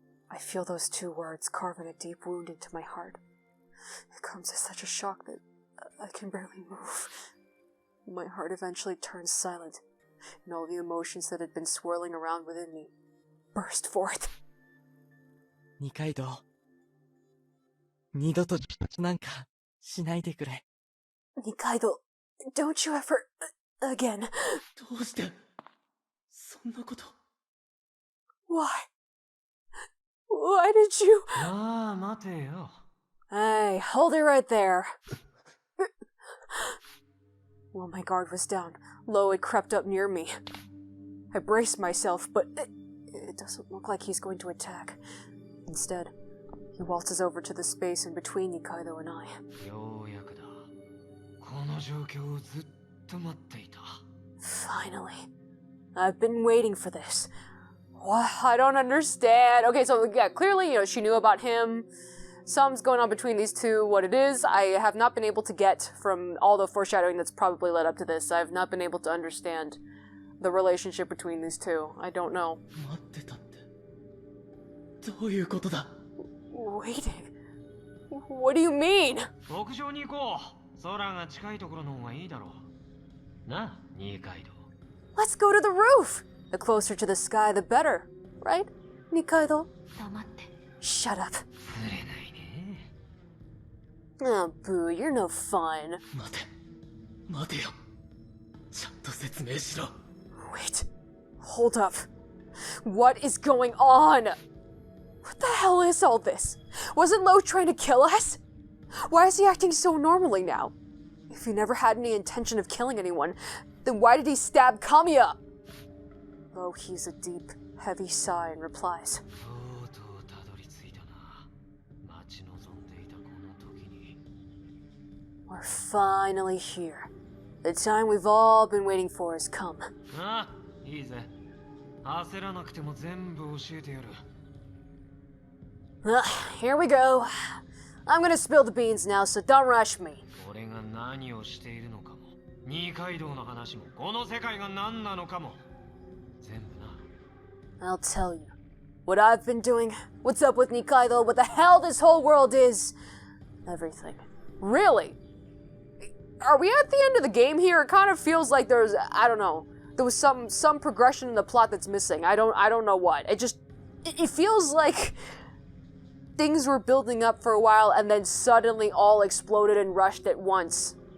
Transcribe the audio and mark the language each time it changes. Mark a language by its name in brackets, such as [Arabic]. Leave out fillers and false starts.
[English] I feel those two words carving a deep wound into my heart. It comes as such a shock that I can barely move. My heart eventually turns silent, and all the emotions that had been swirling around within me burst forth. Nikaido. [Japanese] 二度となんかしないでくれ。 [English] Nikaido, don't you ever... again. [Japanese] どうしてそんなこと。 [English] Why? Why did you... [Japanese] ああ、待てよ。 [English] Hey, hold it right there. While my guard was down, Lowe had crept up near me. I braced myself, but it doesn't look like he's going to attack. Instead, he waltzes over to the space in between Nikaido and I. [Japanese] ようやくだ。この状況をずっと待っていた。 [English] Finally. I've been waiting for this. What? I don't understand. Okay, so yeah, clearly, she knew about him. Something's going on between these two. What it is, I have not been able to get from all the foreshadowing that's probably led up to this. I have not been able to understand the relationship between these two. I don't know. [Japanese] 待ってたって。どういうことだ。 [English] Waiting? What do you mean? [Japanese] 屋上に行こう。空が近いところの方がいいだろう。な、二階堂。 [English] Let's go to the roof. The closer to the sky, the better, right, Nikaido? [Japanese] 黙って。 [English] Shut up. [Japanese] 触れないね。 [English] Oh, boo, you're no fun. [Japanese] 待てよ。ちゃんと説明しろ。 [English] Wait, hold up. What is going on? What the hell is all this? Wasn't Lowe trying to kill us? Why is he acting so normally now? If he never had any intention of killing anyone, then why did he stab Kamiya? Lowe heaves a deep, heavy sigh and replies. [Japanese] とうとうたどり着いたな。待ち望んでいたこの時に。 [English] We're finally here. The time we've all been waiting for has come. [Japanese] ああ、いいぜ。焦らなくても全部教えてやる。 [English] Here we go. I'm gonna spill the beans now, so don't rush me. [Japanese] 俺が何をしているのかも、二階堂の話も、この世界が何なのかも、全部な。 [English] I'll tell you. What I've been doing, what's up with Nikaido, what the hell this whole world is. Everything. Really? Are we at the end of the game here? It kind of feels like there's, I don't know, there was some progression in the plot that's missing. I don't know what. It feels like things were building up for a while and then suddenly all exploded and rushed at once.